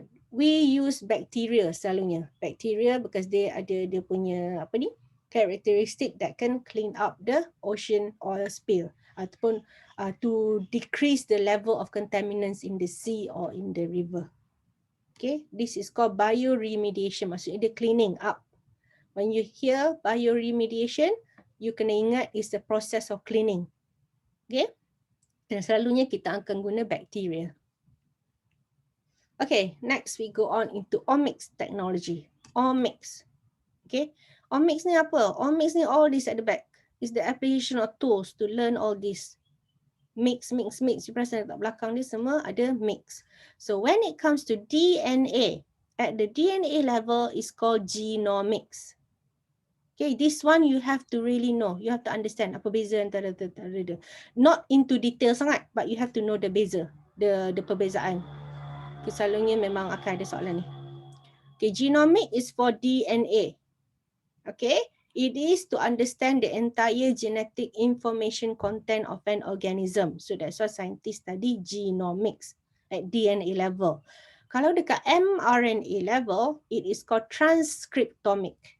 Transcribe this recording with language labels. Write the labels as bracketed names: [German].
[English] We use bacteria [Malay] selalunya. [English] Bacteria because [Malay] dia punya apa ni, [English] characteristic that can clean up the ocean oil spill [Malay] ataupun [English] to decrease the level of contaminants in the sea or in the river. Okay, this is called bioremediation, [Malay] maksudnya dia [English] cleaning up. When you hear bioremediation, you [Malay] kena ingat [English] is the process of cleaning. [Malay] Okay, dan selalunya kita akan guna bacteria. [English] Okay, next we go on into omics technology. Omics. Okay, omics [Malay] ni apa? [English] Omics ni all this at the back is the application of tools to learn all this. Mix. You [Malay] perasan kat belakang ni semua ada [English] mix. So when it comes to DNA, at the DNA level is called genomics. Okay, this one you have to really know. You have to understand [Malay] apa beza antara. [English] Not into detail [Malay] sangat, [English] but you have to know the [Malay] beza. the perbezaan. Selalunya memang akan ada soalan ni. [English] Okay, genomic is for DNA. Okay, it is to understand the entire genetic information content of an organism. So that's why scientists study genomics at DNA level. [Malay] Kalau dekat [English] mRNA level, it is called transcriptomic.